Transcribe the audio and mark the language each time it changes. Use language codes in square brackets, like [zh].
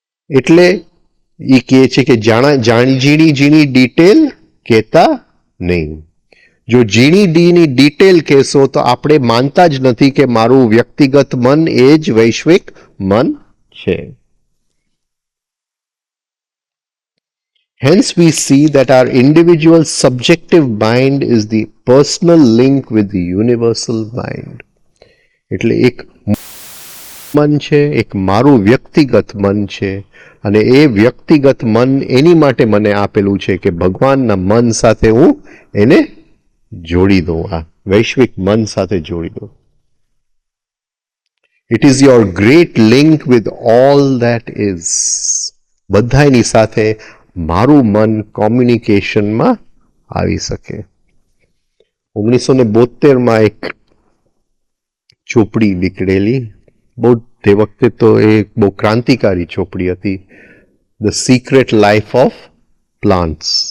[gu] એટલે એ કહે છે કે ઝીણી ડિટેલ કહેતા નહીં. જો ઝીણી ડિટેલ કહેશો તો આપણે માનતા જ નથી કે મારું વ્યક્તિગત મન એ જ વૈશ્વિક મન છે. [en] Hence we see that our individual subjective mind is the personal link with the universal mind. [gu] એટલે એક મન છે, એક મારું વ્યક્તિગત મન છે, અને એ વ્યક્તિગત મન એની માટે મને આપેલું છે કે ભગવાનના મન સાથે હું એને જોડી દઉં, આ વૈશ્વિક મન સાથે જોડી દઉં. [en] It is your great link with all that is. [gu] બધાની સાથે મારું મન કોમ્યુનિકેશનમાં આવી શકે. 1972 એક ચોપડી નીકળેલી, બહુ તે વખતે તો એ બહુ ક્રાંતિકારી ચોપડી હતી, the secret life of plants.